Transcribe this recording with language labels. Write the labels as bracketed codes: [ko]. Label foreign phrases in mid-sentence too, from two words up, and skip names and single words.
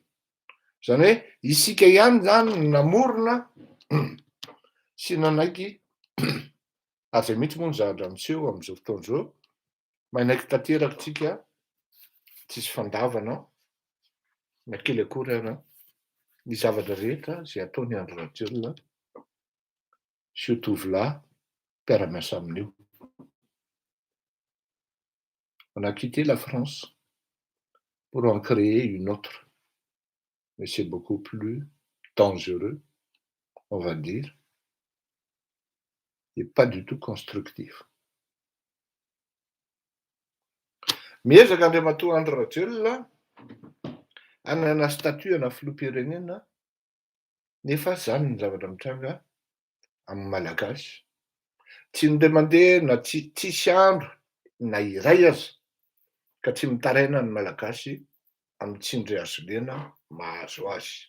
[mg] Zany hoe isika ihany zany namorona sy nanaiky ary zay mihitsy moa ny zahatra miseho amin'izao fotoana izao, manaiky tanteraka tsika tsisy fandavana na kely akory ary ny zavatra rehetra izay ataony Andry Rajoelina sy io tovolahy mpiara-miasa amin'io. [fr] On a quitté la France pour en créer une autre, mais c'est beaucoup plus dangereux, on va dire, et pas du tout constructif. [mg] Miezaka Andriamatoa Andry Rajoelina hanana statut ana filoham-pirenena, nefa zany ny zavatra mitranga amin'ny malagasy. Tsy minday mandeha na tsisy andro na iray aza ka tsy mitaraina ny malagasy amin'ny tsindry azo lena mahazo azy.